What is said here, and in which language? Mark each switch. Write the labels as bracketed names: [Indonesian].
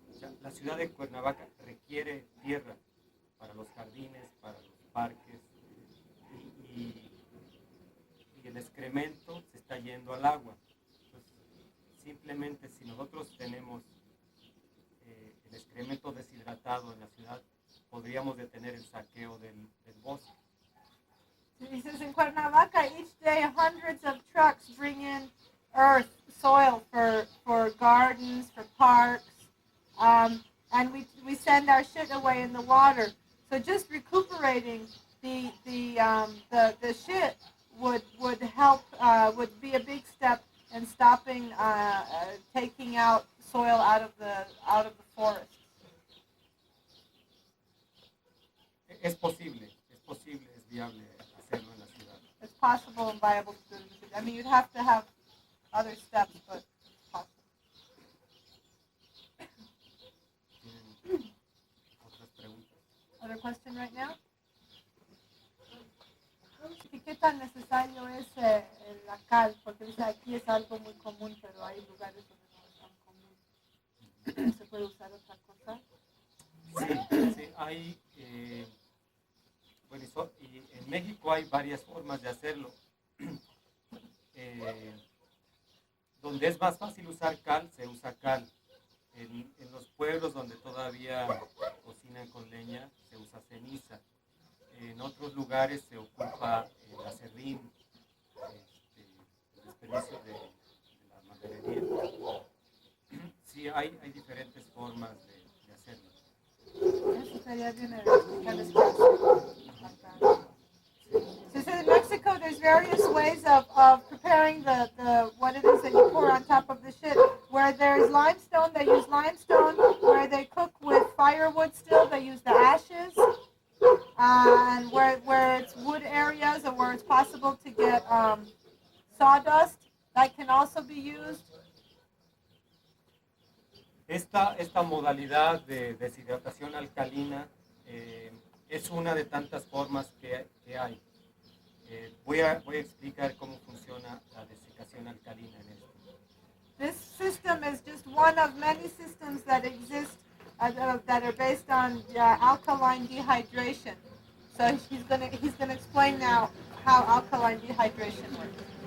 [Spanish] O sea, la ciudad de Cuernavaca requiere tierra para los jardines, para los parques, y el excremento se está yendo al agua. Entonces, simplemente si nosotros tenemos el excremento deshidratado en la ciudad, podríamos detener el saqueo del bosque. [English] He says in Cuernavaca, each day hundreds of trucks bring in earth, soil for gardens, for parks, and we send our shit away in the water. So just recuperating the shit would help, would be a big step in stopping taking out soil out of the forest. [Spanish] Es posible, es viable hacerlo en la ciudad. [English] It's possible and viable to do it. I mean, you'd have to have other steps, but it's possible. [Spanish] ¿Tienen otras preguntas? [English] Other question right now? [Spanish] ¿Y qué tan necesario es la cal? Porque dice aquí es algo muy común, pero hay lugares donde no es tan común. ¿Se puede usar otra cosa? Sí, hay, y en México hay varias formas de hacerlo. Donde es más fácil usar cal, se usa cal. En los pueblos donde todavía cocinan con leña, se usa ceniza. En otros lugares se ocupa el aserrín, el desperdicio de la maderería. Sí, hay diferentes formas de hacerlo. Eso sería bien explicarles qué hacer. [English] So in Mexico, there's various ways of preparing the what it is that you pour on top of the shit. Where there's limestone, they use limestone. Where they cook with firewood still, they use the ashes. And where it's wood areas, or where it's possible to get sawdust, that can also be used. [Spanish] Esta modalidad de deshidratación alcalina es una de tantas formas que hay. Voy a explicar cómo funciona la desecación alcalina en esto. [English] This system is just one of many systems that exist that are based on alkaline dehydration. So he's gonna explain now how alkaline dehydration works.